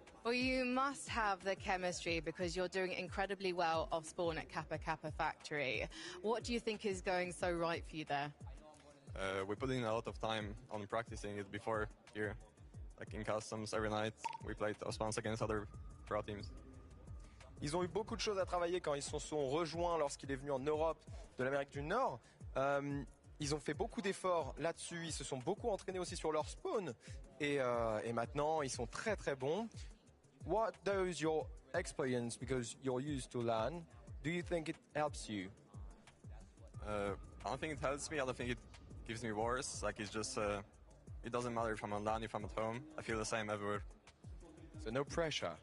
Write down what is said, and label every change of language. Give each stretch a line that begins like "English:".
English: Well, you must have the chemistry because you're doing incredibly well off spawn at Kappa Kappa Factory. What do you think is going so right for you there? We put in a lot of time on practicing it before here. Like in customs, every night we played Osmans against other pro teams.
French: Ils ont eu beaucoup de choses à travailler quand ils se sont rejoints lorsqu'il est venu en Europe de l'Amérique du Nord. Ils ont fait beaucoup d'efforts là-dessus, ils se sont beaucoup entraînés aussi sur leur spawn et maintenant ils sont très bons.
English: What does your experience, because you're used to LAN, do you think it helps you? I don't think it helps me, I don't think it gives me worse. Like it's just, it doesn't matter if I'm on LAN, if I'm at home. I feel the same everywhere. So no pressure?